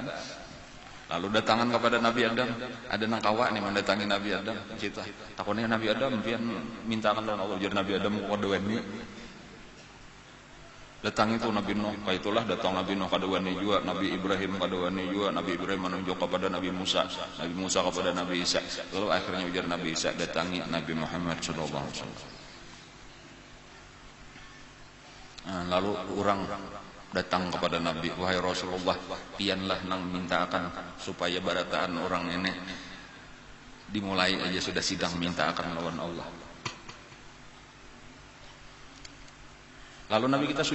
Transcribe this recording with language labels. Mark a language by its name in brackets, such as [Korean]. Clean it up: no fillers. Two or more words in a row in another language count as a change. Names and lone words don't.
[Banjar] Lalu datangan kepada Nabi Adam, ada nang kawa nih mendatangi Nabi Adam cita takutnya Nabi Adam pian mintakan lawan Allah jar Nabi Adam kaduani. Datang itu Nabi Nuh, kaitulah datang Nabi Nuh kaduani juga, Nabi Ibrahim kaduani juga, Nabi Ibrahim menunjuk kepada Nabi Musa kepada Nabi Isa. Lalu akhirnya ujar Nabi Isa datangi Nabi Muhammad [Arabic] صلى الله عليه وسلم. [Banjar] Lalu orang datang kepada Nabi, wahai Rasulullah, pianlah nang minta akan supaya barataan orang ini dimulai aja sudah sidang minta akan lawan Allah. Lalu Nabi kita sujud.